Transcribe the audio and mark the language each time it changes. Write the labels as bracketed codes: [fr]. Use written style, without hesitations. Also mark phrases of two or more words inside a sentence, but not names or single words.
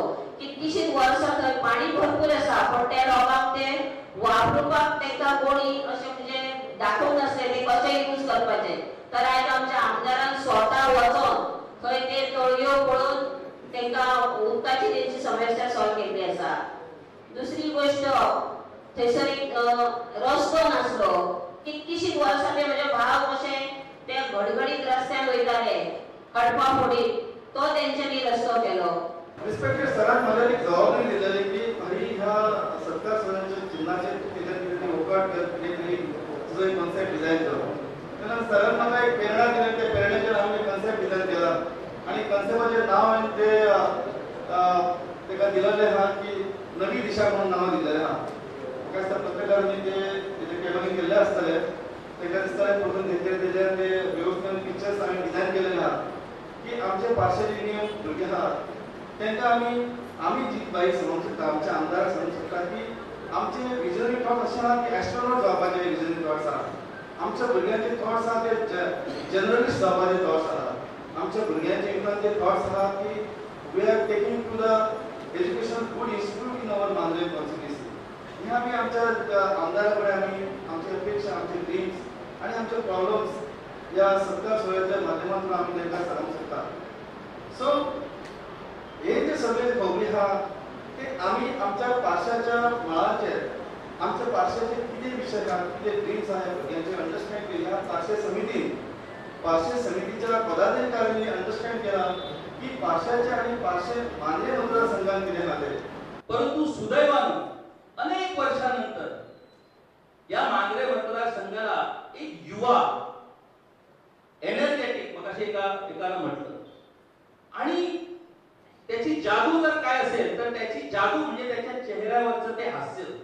[kok] कितलीशींच वर्सां थंय पाणी भरपूर आसा पण त्या लोकांक ते वापरपाक तेंकां कोणी अशें म्हणजे दाखोवंक नासलें ते कशें यूज करपाचें तर आयज आमच्या आमदारान स्वता वचोन थंय ते तळयो पळोवन तेंकां उदकाची तेंची समस्या सॉल्व केल्ली आसा दुसरी गोश्ट थंयसर एक रस्तो नासलो कितलीशींच वर्सां ते म्हजे भाव अशें ते घडघडीत रस्त्यान वयताले कडपा फोडीत तो तेंच्यांनी रस्तो केलो रिस्पेक्टेड सरांक मला एक जबाबदारी दिलेली की भाई ह्या सरकार सरांच्या चिन्हाचे किती वोकट किती तुझं एक कॉन्सेप्ट डिझाईन करो तेन्ना सरान म्हाका एक प्रेरणा दिली त्या प्रेरणेचेर हांवें कॉन्सेप्ट डिझाईन केला आनी कॉन्सेप्टाचें नांव हांवें तेका दिलेलें आहा की नवी दिशा म्हणून नांव दिलेलें आहा म्हाका दिसता पत्रकारांनी तेजे केबलिंग केल्ले आसतले तेका दिसतालें पळोवन तेजेर ते वेवस्थेन पिक्चर्स हांवें डिझाईन केलेले आहा की आमचे पार्शलिटी भुरगे आहात तेंकां आमी जी बाई सांगूंक शकता आमच्या आमदाराक सांगूंक शकता की आमचे [en] visionary thoughts [kok] अशें आहा की एस्ट्रोनॉट जावपाचे [en] visionary thoughts [kok] आहा आमच्या भुरग्यांचे थॉट्स आहा ते जर्नलिस्ट जावपाचे थॉट्स आहा आमच्या भुरग्यांचे इंतून जे थॉट्स आहा की [en] we are taking to the education good institute in our Mandrem constituency [kok] हे आमी आमच्या आमदारा कडेन आमी आमचे अपेक्षा आमचे ड्रीम्स आनी आमचे प्रॉब्लम्स ह्या सरकार सोयऱ्याच्या माध्यमांतून आमी तेंकां सांगूंक शकता सो हे जे सगळे खबरी आहा ते आमी आमच्या पार्शाच्या मळाचेर आमच्या पार्शाचे कितें विशय आहा कितें ड्रीम्स आहा भुरग्यांचे अंडरस्टँड केली ह्या पार्शे समितीच्या पदाधिकाऱ्यांनी अंडरस्टँड केला की पार्शाचे आणि पार्शे मांद्रे मतदारसंघात कितें जालें [mr] परंतु सुदैवानं अनेक वर्षानंतर या मांद्रे मतदारसंघाला एक युवा एनर्जेटिक मगाशी एकानं म्हटलं आणि त्याची जादू जर काय असेल तर त्याची जादू म्हणजे त्याच्या चेहऱ्यावरचं ते हास्य